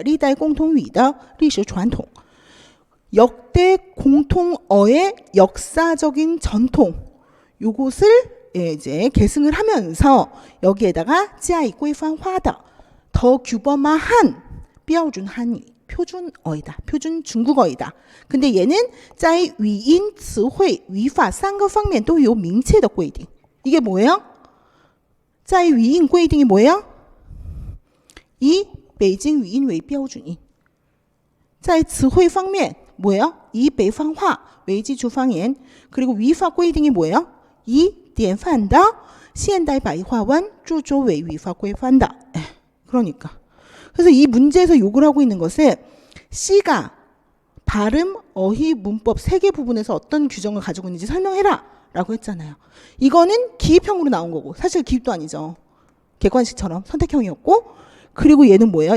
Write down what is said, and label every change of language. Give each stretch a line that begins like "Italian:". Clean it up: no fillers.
Chinese: 历代共同语的历史传统
Korean: 역대 공통어의 역사적인 전통, 요것을 이제 계승을 하면서 여기에다가
Chinese: 加以规范化的
Korean: 더 규범화한
Chinese: 标准汉语
Korean: 표준어이다. 표준 중국어이다. 근데 얘는
Chinese: 在语音词汇语法3个方面都有明确的规定.
Korean: 이게 뭐예요?
Chinese: 在语音规定
Korean: 이 뭐예요?
Chinese: 이北京语音为标准音. 在词汇方面
Korean: 뭐예요?
Chinese: 이北方话为基础方言.
Korean: 그리고 위파
Chinese: 规定이
Korean: 뭐예요?
Chinese: 이 典范的现代白话文著作为语法规范的.
Korean: 그러니까. 그래서 이 문제에서 요구를 하고 있는 것은 C가 발음, 어휘, 문법 세 개 부분에서 어떤 규정을 가지고 있는지 설명해라 라고 했잖아요. 이거는 기입형으로 나온 거고 사실 기입도 아니죠. 객관식처럼 선택형이었고 그리고 얘는 뭐예요?